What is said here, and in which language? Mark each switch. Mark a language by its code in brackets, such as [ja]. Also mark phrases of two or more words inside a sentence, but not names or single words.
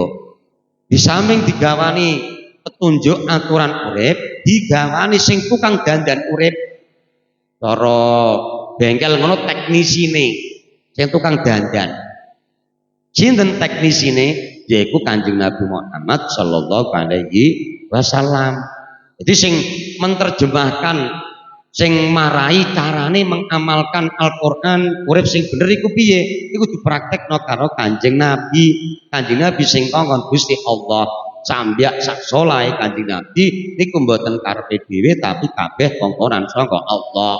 [jv] Di samping digawani petunjuk aturan urip, digawani sing tukang dandan urip. Cara bengkel ngono teknisine sing tukang dandan. Sinten teknisine? Yaiku Kanjeng Nabi Muhammad [ar] صلى الله عليه وسلم. [jv] Jadi sing menerjemahkan sing marai carane mengamalkan Al-Qur'an urip sing bener iku piye? Iku dipraktekno karo Kanjeng Nabi. Kanjeng Nabi sing kongkon Gusti Allah sambyak sak solahe Kanjeng Nabi niku mboten karepe dhewe tapi kabeh kongkonan saka Allah.